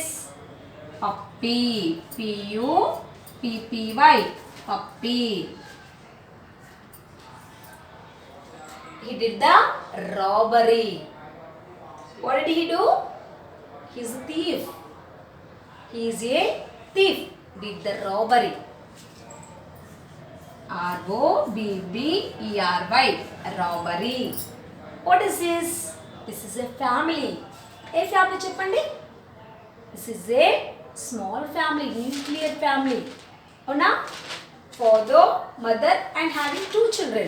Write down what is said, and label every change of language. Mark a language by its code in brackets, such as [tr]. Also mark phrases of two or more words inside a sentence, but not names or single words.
[en] Puppy. P-U-P-P-Y. Puppy. He did the robbery. What did he do? He's a thief. He is a thief. Did the robbery. R-O-B-B-E-R-Y. Robbery. What is this? This is a family. A family cheppandi. This is a small family, nuclear family. Avuna? Father, mother and having 2 children.